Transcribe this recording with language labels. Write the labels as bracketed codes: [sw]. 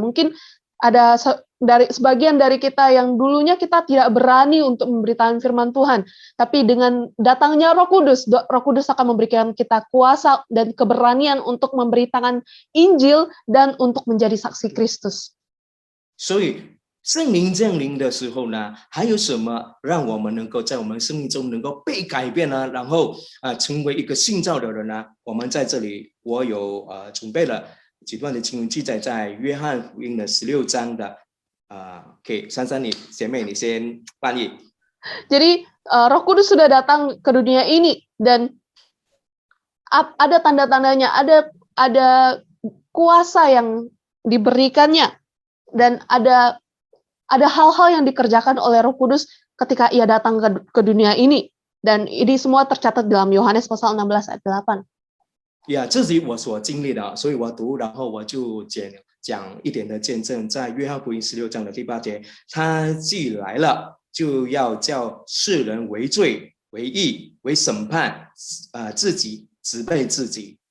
[id] Mungkin ada sebagian dari kita yang dulunya kita tidak berani untuk memberitakan firman Tuhan, tapi dengan datangnya Roh Kudus akan memberikan kita kuasa dan keberanian untuk memberitakan Injil dan untuk menjadi saksi Kristus. [zh] 所以圣灵降临的时候呢，还有什么让我们能够在我们生命中能够被改变呢？然后成为一个信造的人呢？我们在这里，我有准备了几段的经文记载在约翰福音的16章的OK， 珊珊你姐妹你先翻译。 [id] Jadi Roh Kudus sudah datang ke dunia ini dan ada tanda-tandanya, ada kuasa yang diberikannya. Dan ada hal-hal yang dikerjakan oleh Roh Kudus ketika ia datang ke dunia ini. Dan ini semua tercatat dalam Yohanes pasal 16 ayat 8. [zh] 这是我所经历的，所以我读，然后我就讲一点的见证。在约翰福音16章的第8节，他既来了，就要叫世人为罪、为义、为审判，自己责备自己。